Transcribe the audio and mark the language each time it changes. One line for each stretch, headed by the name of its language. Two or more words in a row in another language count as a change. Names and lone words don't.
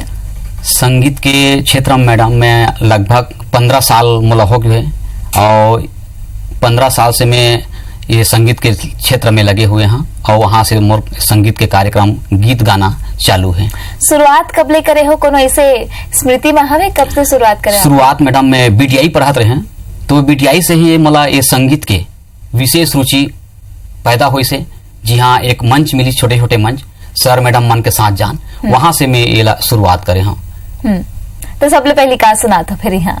Chhattisgarhi: संगीत के क्षेत्र में मैडम मैं लगभग 15 साल मोला हो गए और 15 साल से मैं ये संगीत के क्षेत्र में लगे हुए हैं और वहाँ से मोर संगीत के कार्यक्रम गीत गाना चालू है। शुरुआत कब ले करे हो? कोनो ऐसे स्मृति में हवे कब से शुरुआत करे? शुरुआत मैडम मैं बीटीआई पढ़ाते रहे, तो बीटीआई से ही मोला ये संगीत के विशेष रुचि पैदा हुई से। जी हाँ, एक मंच मिली, छोटे छोटे मंच, सर मैडम मन के साथ जान, वहां से मैं ये शुरुआत करे हूँ। तो सबले पहले का सुना था फिर यहाँ?